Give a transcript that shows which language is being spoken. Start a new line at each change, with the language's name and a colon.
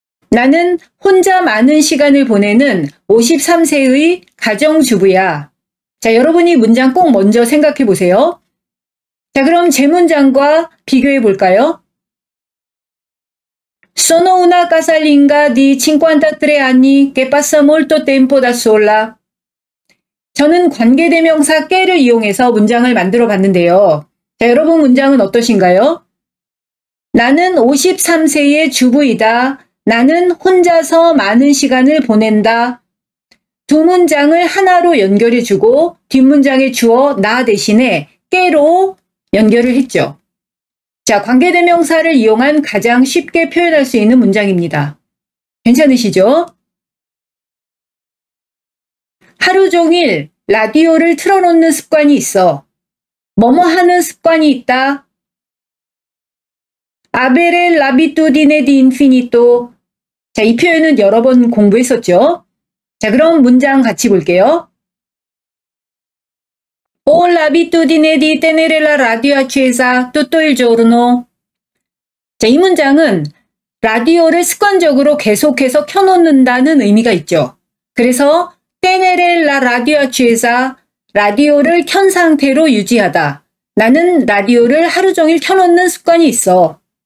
Korean: 나는 혼자 많은 시간을 보내는 53세의 가정주부야. 자, 여러분이 문장 꼭 먼저 생각해 보세요. 자, 그럼 제 문장과 비교해 볼까요?
Italian: Sono una casalinga di 53 anni che passa molto tempo da sola.
Korean: 저는 관계대명사 깨를 이용해서 문장을 만들어 봤는데요. 자, 여러분 문장은 어떠신가요? 나는 53세의 주부이다. 나는 혼자서 많은 시간을 보낸다. 두 문장을 하나로 연결해주고 뒷문장의 주어 나 대신에 깨로 연결을 했죠. 자, 관계대명사를 이용한 가장 쉽게 표현할 수 있는 문장입니다. 괜찮으시죠? 하루 종일 라디오를 틀어놓는 습관이 있어. 뭐뭐 하는 습관이 있다.
Italian: Avere l'abitudine di infinito.
Korean: 자, 이 표현은 여러 번 공부했었죠. 자, 그럼 문장 같이 볼게요.
Italian: Ho l'abitudine di tenere la radio accesa tutto il giorno.
Korean: 자, 이 문장은 라디오를 습관적으로 계속해서 켜놓는다는 의미가 있죠. 그래서
Italian: tenere la radio accesa,
Korean: 라디오를 켠 상태로 유지하다. 나는 라디오를 하루 종일 켜놓는 습관이 있어.